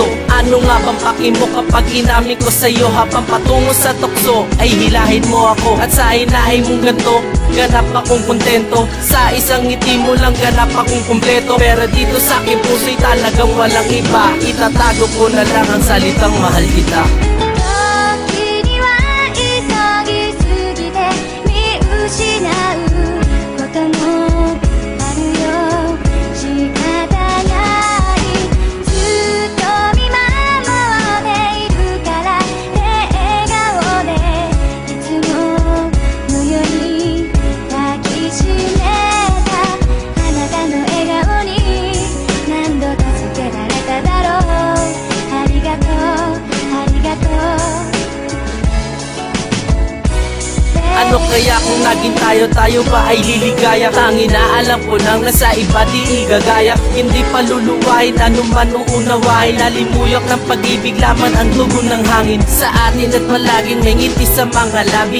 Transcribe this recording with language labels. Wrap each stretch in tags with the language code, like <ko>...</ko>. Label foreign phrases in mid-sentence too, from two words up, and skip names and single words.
<tl>Ano nga bang paki mo kapag inamin ko sa'yo habang patungo sa tukso ay hilahin mo ako, at sa hinahin mong ganto ganap akong kontento. Sa isang ngiti mo lang ganap akong kumpleto. Pero dito sa aking puso'y talagang walang iba, itatago ko na lang ang salitang mahal kita.</tl> <ja>時には急ぎすぎて見失うこともあるよ、仕方ない。ずっと見守っているから笑顔でいつものように抱きしめた。あなたの笑顔に何度助けられただろう。ありがとうありがとう。</ja> <tl>Ano kaya kung naging tayo ba ay liligaya? Tangin na alam ko nang nasa iba di igagaya. Hindi paluluwain, ano man uunawain. Nalimuyak ng pag-ibig laman ang tugon ng hangin sa atin, at palaging may ngiti sa mga labi.</tl>